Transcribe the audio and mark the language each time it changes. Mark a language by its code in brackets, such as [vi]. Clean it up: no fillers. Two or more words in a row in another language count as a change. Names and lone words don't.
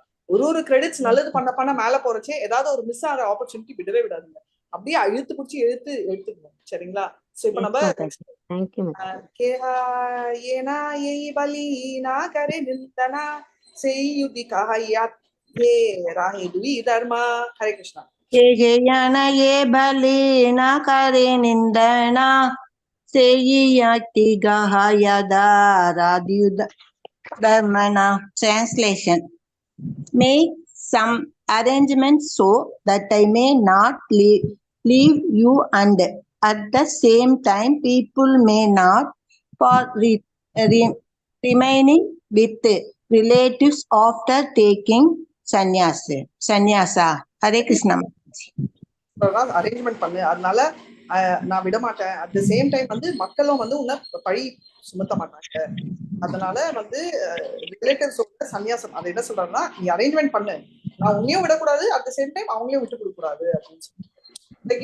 [ta] ஒரு கிரெடிட்ஸ் நல்லது பண்ண மேல போறச்சே ஏதாவது ஒரு மிஸ் ஆகிற ஆப்பர்ச்சுனிட்டி விடவே விடாதுங்க. அப்படியே இழுத்து பிடிச்சி எடுத்துக்கணும். சரிங்களா? சோ இப்ப நம்ம ஹரே கிருஷ்ணா. [en] Translation. Make some arrangements so that I may not leave you, and at the same time people may not for remaining with relatives after taking sannyasa. Hare Krishna. [ta] அரேஞ்ச்மெண்ட் பண்ணு, அதனால நான் விட மாட்டேன். [en] at the same time [ta] வந்து மக்களும் வந்து உன்னை பழி சுமத்த மாட்டாங்க. அதனால வந்து ரிலேட்டிவ்ஸோட சன்னியாசம் அதை என்ன சொல்றாருன்னா, நீ அரேஞ்ச்மெண்ட் பண்ணு, நான் உன்னையும் விடக்கூடாது, [en] at the same time [ta] அவங்களையும் விட்டு கொடுக்க கூடாது அப்படின்னு சொல்லி.